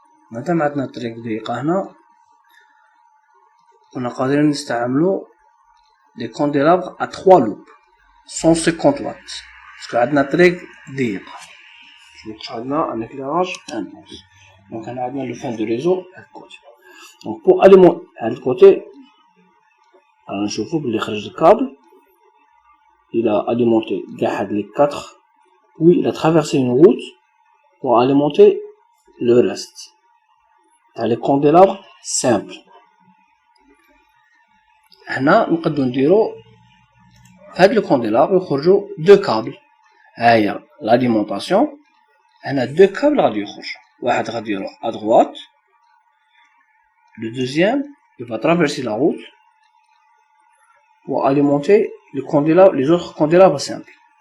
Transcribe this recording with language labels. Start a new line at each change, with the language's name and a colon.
Arabic: مادام عندنا الطريق ضيقة هنا كنا قادرين نستعملو
French: des candélabres à 3 loupes 150 watts parce que
Arabic: عندنا طريق ضيق
French: donc
Arabic: عندنا
French: un éclairage intense. donc
Arabic: هنا عندنا
French: le fin de réseau à côté. donc pour alimenter à côté
Arabic: رانا نشوفو بلي خرج الكابل
French: il a alimenté
Arabic: قاعد
French: les 4 puis il a traversé une route pour alimenter le reste.
Arabic: تاع
French: les candélabres simples.
Arabic: هنا نقدروا نديرو هاد لو كونديلابر يخرجوا دو كابل. هاهي لاليمونطاسيون. هنا دو كابل غادي يخرجوا، واحد غادي يروح
French: à droite، le deuxième il va traverser la route pour alimenter le candélabre, les autres candélabres simples.